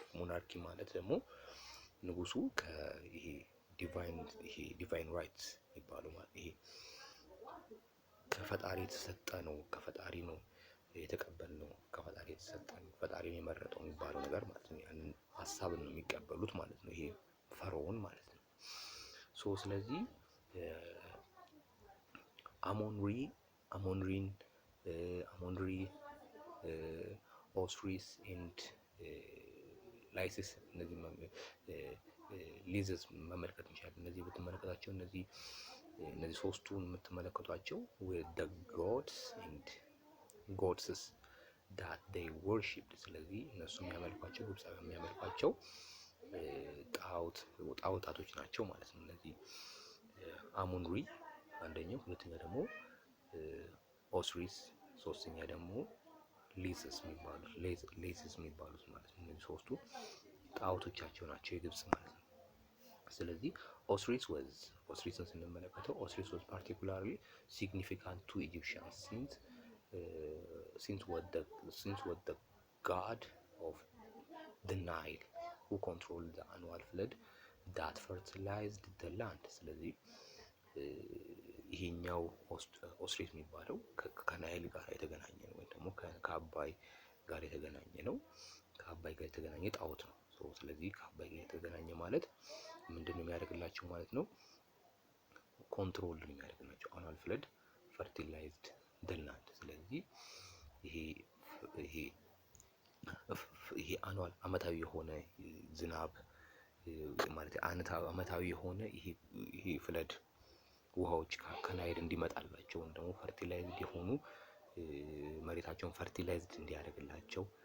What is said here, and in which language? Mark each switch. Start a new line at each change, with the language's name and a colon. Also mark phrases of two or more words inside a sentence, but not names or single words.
Amharic: ሞናርኪ ማለት ደግሞ ንጉሱ ይሄ
English: divine rights
Amharic: የሚባለው ማለት ይሄ ከፈጣሪ የተሰጠ ነው፣ ከፈጣሪ ነው የተቀበልነው፣ ከፈጣሪ የተሰጠን ፈጣሪን የመረጠው የሚባለው ነገር ማለት ነው። ያንን ሀሳብን ነው የሚቀበሉት ማለት ነው። ይሄ ፈርዖን ማለት ነው። ስለዚህ አሞንሪ፣ ኦስሪስ ኤንድ ላይሲስ እነዚህ ሊዝስ መመልከት እንችላለን። እነዚህ ብትመለከታቸው እነዚህ ሶስቱን የምትመለከቷቸው
English: with the gods and goddesses that they worshipped።
Amharic: ስለዚህ እነሱ የሚያመልኳቸው ግብፃውያን የሚያመልኳቸው ጣዖታቶች ናቸው ማለት ነው። እነዚህ አሞንሪ አንደኛው፣ ሁለተኛ ደግሞ ኦስሪስ፣ ሶስተኛ ደግሞ ሊዝስ የሚባሉት ማለት ነው። እነዚህ ሶስቱ ጣዖቶቻቸው ናቸው የግብፅ ማለት ነው። ስለዚህ ኦስሪስን ስንመለከተው ኦስሪስ
English: was particularly significant to Egyptians since was the god of the Nile who controlled the annual flood that fertilized the land።
Amharic: ስለዚህ ይሄኛው ኦስሪስ የሚባለው ከናይል ጋር የተገናኘ ነው፣ ወይም ደግሞ ከአባይ ጋር የተገናኘ ነው። ከአባይ ጋር የተገናኘ ጣዖት ነው። ስለዚህ ከአባይ ጋር የተገናኘ ማለት ምንድነው የሚያደርግላቸው ማለት ነው? ኮንትሮል የሚያደርግላቸው
English: annual flood fertilized the land።
Amharic: ስለዚህ ይሄ አኑዋል አመታዊ የሆነ ዝናብ ማለት አመታዊ የሆነ ይሄ ፍለድ ውሃዎች ከናይል እንዲመጣላቸው ወይም ደግሞ ፈርቲላይዝድ የሆኑ መሬታቸውን ፈርቲላይዝድ እንዲያደርግላቸው